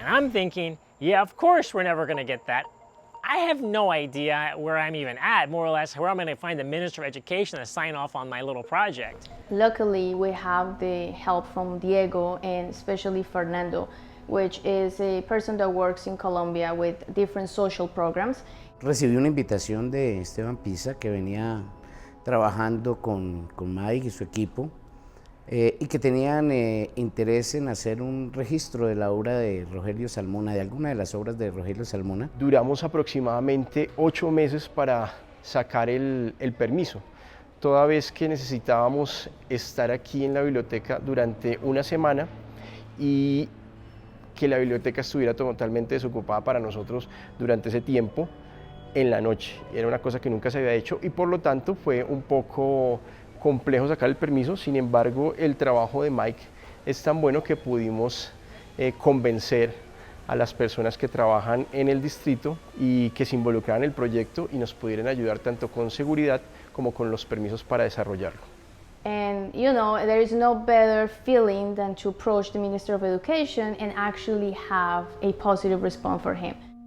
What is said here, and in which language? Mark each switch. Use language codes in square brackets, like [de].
[en] And I'm thinking, yeah, of course we're never going to get that. I have no idea where I'm even at, more or less, where I'm going to find the Minister of Education to sign off on my little project. Luckily, we have the help from Diego and especially Fernando, which is a person that works in Colombia with different social programs. [es] Recibí una invitación de Esteban Pisa, que venía trabajando con Mike y su equipo, y que tenían interés en hacer un registro de la obra de Rogelio Salmona, de alguna de las obras de Rogelio Salmona. Duramos aproximadamente 8 meses para sacar el permiso, toda vez que necesitábamos estar aquí en la biblioteca durante una semana y que la biblioteca estuviera totalmente desocupada para nosotros durante ese tiempo en la noche. Era una cosa que nunca se había hecho y por lo tanto fue un poco complejo sacar el permiso. Sin embargo, el trabajo de Mike es tan bueno que pudimos convencer a las personas que trabajan en el distrito y que se involucraran en el proyecto y nos pudieran ayudar tanto con seguridad como con los permisos para desarrollarlo. [en] And you know, there is no better feeling than to approach the Minister of Education and actually have a positive response for him.